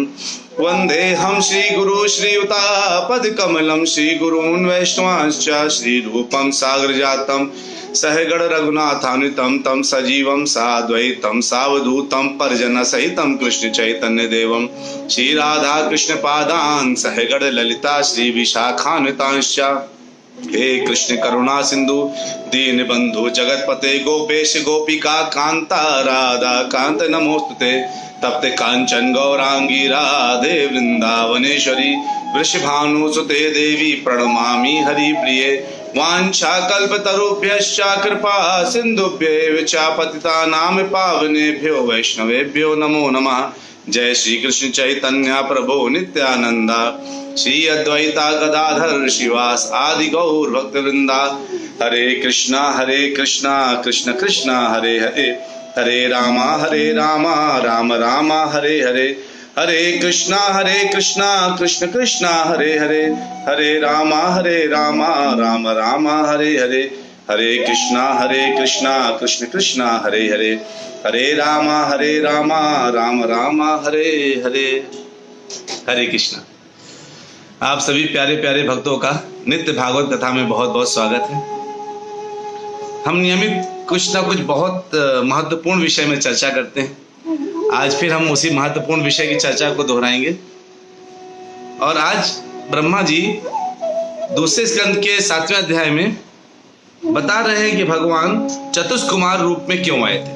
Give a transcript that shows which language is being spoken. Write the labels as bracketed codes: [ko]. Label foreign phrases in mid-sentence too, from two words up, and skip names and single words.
[sa] वन्देऽहं श्रीगुरु श्रीयुतापदकमलं श्रीगुरून् वैष्णवांश्च श्रीरूपं सागरजातं सहगण रघुनाथान्वितं तं सजीवं साद्वैतं सावधूतं परिजनसहितं कृष्ण चैतन्य देवं श्रीराधा कृष्ण पादान् सहगण ललिता श्री विशाखान्वितांश्च। हे कृष्ण करुणा सिंधु दीन बंधु जगतपते गोपेश गोपिका कांता राधा कांत नमोस्तुते। तप्ते कांचन गौरांगी राधे वृंदावनेश्वरी वृषभानुसुते देवी प्रणमामि हरिप्रिये। वाञ्छाकल्पतरुभ्यश्च कृपा सिन्धुभ्यैव च पतितानां पावनेभ्यो वैष्णवेभ्यो नमो नमः। [bn] জয় শ্রী কৃষ্ণ চৈতন্য প্রভু নিত্যানন্দ শ্রী অদ্বৈত গদাধর শিবাস আদি গৌর ভক্ত বৃন্দ। [sa] हरे कृष्णा कृष्ण कृष्णा हरे हरे हरे रामा राम रामा हरे हरे। हरे कृष्णा कृष्ण कृष्णा हरे हरे हरे रामा राम रामा हरे हरे। हरे कृष्णा कृष्ण कृष्णा हरे हरे हरे रामा राम रामा हरे हरे। हरे कृष्णा। [hi] आप सभी प्यारे प्यारे भक्तों का नित्य भागवत कथा में बहुत बहुत स्वागत है। हम नियमित कुछ ना कुछ बहुत महत्वपूर्ण विषय में चर्चा करते हैं। आज फिर हम उसी महत्वपूर्ण विषय की चर्चा को दोहराएंगे। और आज ब्रह्मा जी दूसरे स्कंद के 7वें अध्याय में बता रहे हैं कि भगवान चतुष्कुमार रूप में क्यों आए थे।